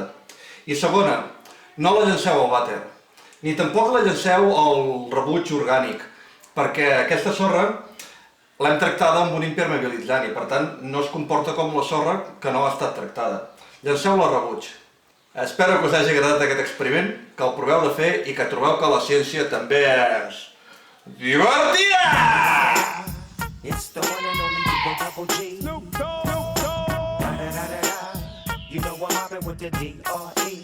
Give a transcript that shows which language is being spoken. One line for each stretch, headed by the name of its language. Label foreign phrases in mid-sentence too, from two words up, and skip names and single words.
Catalan: I segona, no la llanceu al vàter, ni tampoc la llanceu al rebuig orgànic, perquè aquesta sorra l'hem tractada amb un impermeabilitzant i, per tant, no es comporta com la sorra que no ha estat tractada. Llanceu-la al rebuig. Espero que us hagi agradat aquest experiment, que el proveu de fer i que trobeu que la ciència també és divertida!
English: It's the one and only Double G. Snoop Dogg. Da-da-da-da-da. You know I'm mobbing with the D.R.